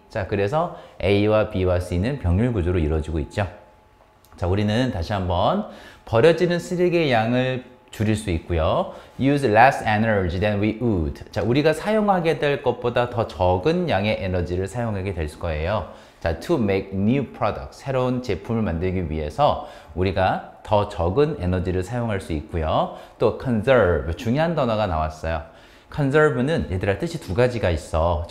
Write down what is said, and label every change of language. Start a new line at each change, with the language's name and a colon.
Korean: 자, 그래서 A와 B와 C는 병렬 구조로 이루어지고 있죠. 자, 우리는 다시 한번 버려지는 쓰레기의 양을 줄일 수 있고요.
English: Use less energy than we would.
Korean: 자, 우리가 사용하게 될 것보다 더 적은 양의 에너지를 사용하게 될 거예요.
English: 자, to make new products.
Korean: 새로운 제품을 만들기 위해서 우리가 더 적은 에너지를 사용할 수 있고요. 또 conserve, 중요한 단어가 나왔어요. conserve는 얘들아 뜻이 두 가지가 있어.